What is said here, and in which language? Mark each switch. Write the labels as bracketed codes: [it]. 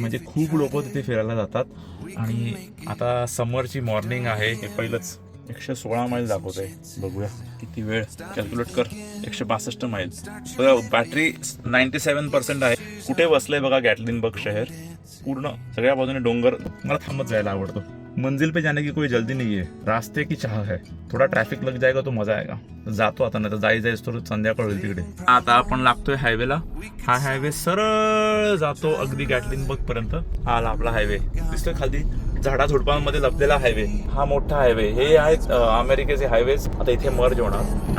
[mr] म्हणजे खूप लोक तिथे फिरायला जातात. आणि आता समरची मॉर्निंग आहे. हे पहिलंच 116 मैल दाखवत आहे. बघूया किती वेळ, कॅल्क्युलेट कर. 162 मैल. बॅटरी 97% आहे. कुठे बसलंय बघा गॅटलिनबर्ग शहर. पूर्ण सगळ्या बाजूने डोंगर. मला थांबत जायला आवडतो. [hi] मंजिल पे जाने की कोई जल्दी नहीं है, रास्ते की चाह है. थोडा ट्रॅफिक लग जाएगा तो मजा आएगा. [mr] जातो आता, नाही तर जायच तर संध्याकाळ होईल तिकडे. आता आपण लागतोय हायवेला. हा हायवे सरळ जातो अगदी गॅटलिनबर्ग पर्यंत. हा आपला हायवे दिसतोय खाली झाडाझुडपांमध्ये लपलेला हायवे. हा मोठा हायवे. हे आहेत अमेरिकेचे हायवेज. आता इथे मर्ज होणार.